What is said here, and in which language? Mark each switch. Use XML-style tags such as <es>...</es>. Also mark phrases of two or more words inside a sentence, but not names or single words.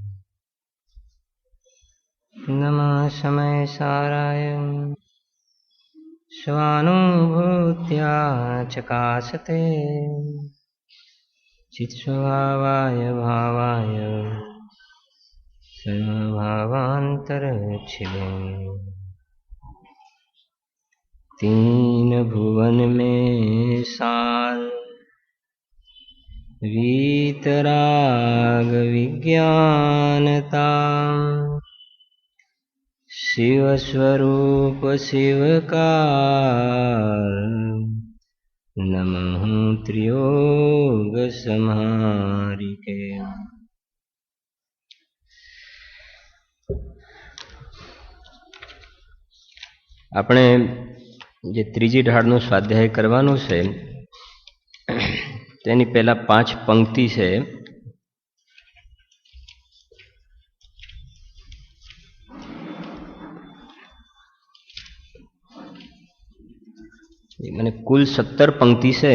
<sa>नमः समयसाराय स्वानुभूत्या चकासते चित्स्वभावाय भावाय सर्वभावान्तरच्छिदे</sa> <hi>तीन भुवन में शांत वीतराग विज्ञानता शिव स्वरूप शिवकार नमः त्रियोग समारिके।</hi> <gu>આપણે જે ત્રીજી ઢાળનો સ્વાધ્યાય કરવાનો છે તેની પહેલા 5 પંક્તિ છે. મને કુલ 17 પંક્તિ છે.</gu>